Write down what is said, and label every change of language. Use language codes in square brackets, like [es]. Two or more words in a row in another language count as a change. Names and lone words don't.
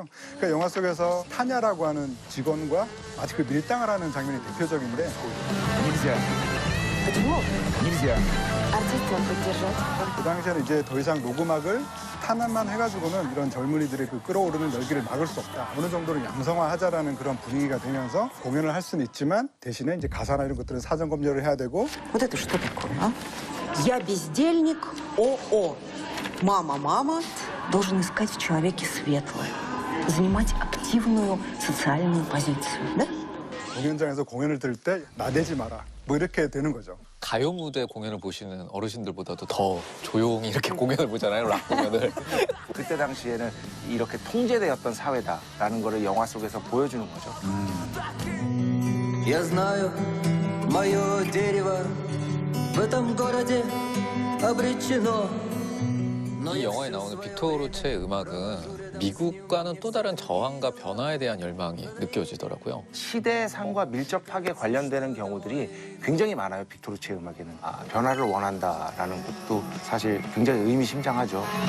[ko] 그러니까 영화 속에서 타냐라고 하는 직원과 마치 그 밀당을 하는 장면이 대표적인데 그 당시에는 이제 더 이상 녹음악을 탄압만 해가지고는 이런 젊은이들의 그 끓어오르는 열기를 막을 수 없다. 어느 정도는 양성화하자라는 그런 분위기가 되면서 공연을 할 수는 있지만 대신에 이제 가사나 이런 것들은 사전 검열을 해야 되고. [ru] Вот это что такое, а? Я бездельник, ОО. Мама, должен искать в человеке светлое. Занимать активную социальную позицию, да? [ko] 공연장에서 공연을 들을 때 나대지 마라. 뭐 이렇게 되는 거죠. 가요 무대 공연을 보시는 어르신들보다도 더 조용히 이렇게 공연을 보잖아요, 락 공연을. 그때 당시에는 이렇게 통제되었던 사회다라는 거를 영화 속에서 보여주는 거죠. [ru] Я знаю, мое дерево в этом городе обречено. [ko] 이 영화에 나오는 빅토르체의 음악은 미국과는 또 다른 저항과 변화에 대한 열망이 느껴지더라고요. 시대상과 밀접하게 관련되는 경우들이 굉장히 많아요, 빅토르체 음악에는. 변화를 원한다라는 것도 사실 굉장히 의미심장하죠.